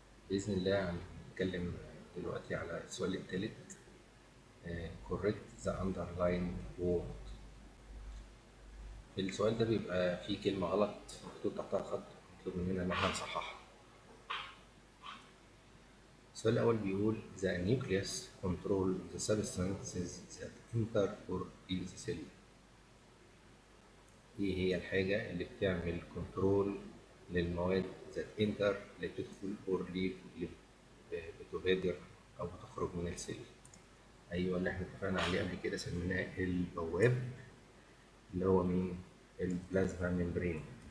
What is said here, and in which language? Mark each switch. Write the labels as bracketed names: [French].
[Arabic] بإذن الله هنتكلم دلوقتي على السؤال الثالث. [English] correct the underlined word. [Arabic] السؤال ده بيبقى فيه كلمة غلط مكتوب تحتها خط، مطلوب مننا إن احنا نصححها. السؤال الأول بيقول [English] the nucleus control the substances that enter or in the cell. [Arabic] إيه هي الحاجة اللي بتعمل كنترول للمواد [English] that enter [Arabic] اللي بتدخل [English] or leave [Arabic] اللي بتغادر أو بتخرج من السيل؟ ايوه، اللي احنا اتفقنا عليه قبل كده سميناه البواب، اللي هو مين؟ البلازما ممبرين.